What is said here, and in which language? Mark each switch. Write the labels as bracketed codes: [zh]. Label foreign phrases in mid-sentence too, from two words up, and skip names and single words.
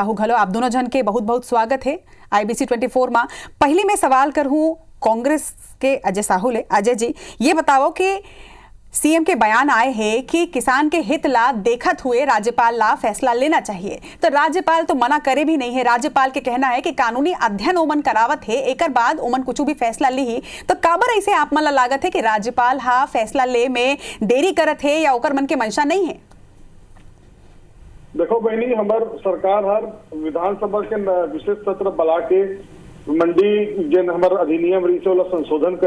[hne] आप दोनों जन के बहुत बहुत स्वागत है। IBC 24 में पहली में सवाल करूँ कांग्रेस के अजय साहू ले। अजय जी, ये बताओ कि सीएम के बयान आए हैं कि किसान के हित ला देखत हुए राज्यपाल ला फैसला लेना चाहिए, तो राज्यपाल तो मना करे भी नहीं है। राज्यपाल के कहना है कि कानूनी अध्ययन ओमन करावत है, एक बाद ओमन कुछ भी फैसला ली ही, तो काबर ऐसे आप मन ला लागत है कि राज्यपाल हा फैसला ले में देरी करत है या ओकर मन के मंशा नहीं है? देखो बहनी, हमार सरकार हर विधानसभा के विशेष सत्र बुला के मंडी जन हमार अधिनियम रही वाला संशोधन करी।